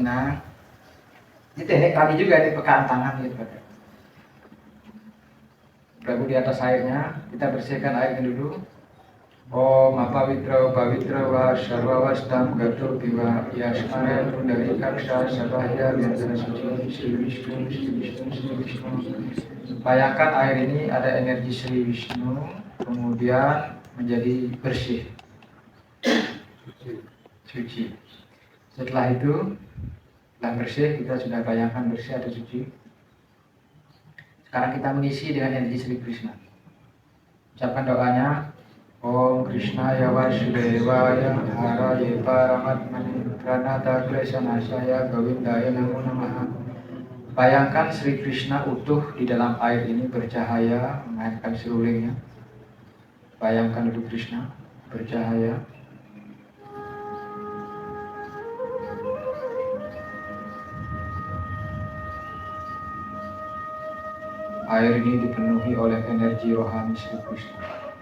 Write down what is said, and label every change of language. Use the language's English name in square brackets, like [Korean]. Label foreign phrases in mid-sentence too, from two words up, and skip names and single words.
[Indonesian] tenang. Ini teknik tadi juga di pekaan tangan gitu. Prabu di atas airnya, kita bersihkan airnya dulu. [Sanskrit] Om apavitra pavitra va sarva vastam gatur piva yasmaya pundari kaksa sabahya vyantana suci Sri Vishnu Sri Vishnu Sri Vishnu. [Indonesian] Bayangkan air ini ada energi Sri Vishnu, kemudian menjadi bersih, suci. Setelah itu, setelah bersih, kita sudah bayangkan bersih atau suci. Sekarang kita mengisi dengan energi Sri Krishna. Ucapkan doanya. [Sanskrit] Om Krishna ya Vasudevaya Haraye Paramatmane Pranata Klesanasaya Govindaya Namo Namaha. [Indonesian] Bayangkan Sri Krishna utuh di dalam air ini bercahaya, mengairkan serulingnya. Bayangkan itu Krishna bercahaya. Air ini dipenuhi oleh energi rohani Sri Krishna.